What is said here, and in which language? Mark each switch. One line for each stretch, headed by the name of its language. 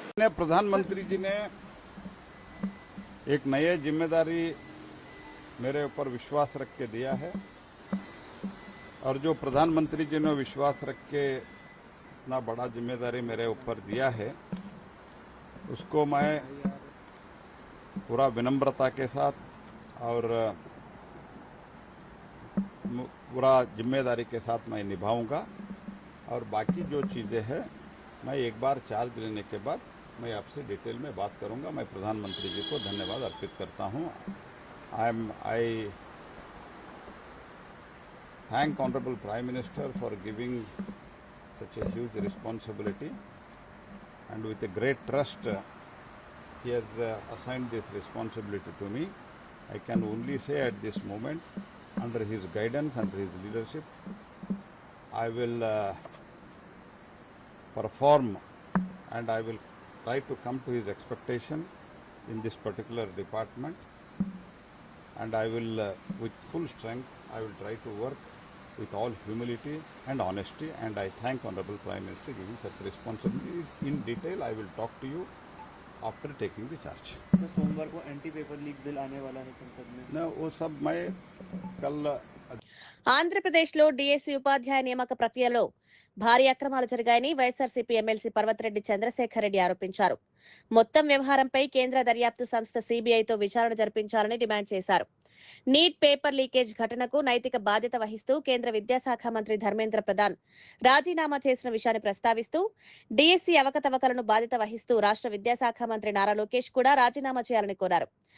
Hindi: प्रधानमंत्री जी ने एक नई जिम्मेदारी मेरे ऊपर विश्वास रख के दिया है, और जो प्रधानमंत्री जी ने विश्वास रख के इतना बड़ा जिम्मेदारी मेरे ऊपर दिया है, उसको मैं पूरा विनम्रता के साथ और पूरा जिम्मेदारी के साथ मैं निभाऊंगा। और बाकी जो चीज़ें हैं मैं एक बार चार्ज लेने के बाद मैं आपसे डिटेल में बात करूंगा। मैं प्रधानमंत्री जी को धन्यवाद अर्पित करता हूं।
English: I thank Honorable Prime Minister for giving such a huge responsibility, and with a great trust he has assigned this responsibility to me. I can only say at this moment, under his guidance, under his leadership, I will perform, and I will try to come to his expectation in this particular department, and I will with full strength I will try to work with all humility and honesty, and I thank Honorable Prime Minister giving such responsibility. In detail I will talk to you after taking the charge.
Hindi: तो सोमवार को anti paper leak bill आने वाला है संसद में। ना वो सब मैं कल
Telugu: ఆంధ్రప్రదేశ్లో డీఎస్సీ ఉపాధ్యాయ నియామక ప్రక్రియలో భారీ అక్రమాలు జరిగాయని వైఎస్ఆర్సీపీ ఎమ్మెల్సీ పర్వతిరెడ్డి చంద్రశేఖర్ రెడ్డి ఆరోపించారు. మొత్తం వ్యవహారంపై కేంద్ర దర్యాప్తు సంస్థ సీబీఐతో విచారణ జరిపించాలని డిమాండ్ చేశారు. నీట్ పేపర్ లీకేజ్ ఘటనకు నైతిక బాధ్యత వహిస్తూ కేంద్ర విద్యాశాఖ మంత్రి ధర్మేంద్ర ప్రధాన్ రాజీనామా చేసిన విషయాన్ని ప్రస్తావిస్తూ డీఎస్సీ అవకతవకలను బాధ్యత వహిస్తూ రాష్ట్ర విద్యాశాఖ మంత్రి నారా లోకేష్ కూడా రాజీనామా చేయాలని కోరారు.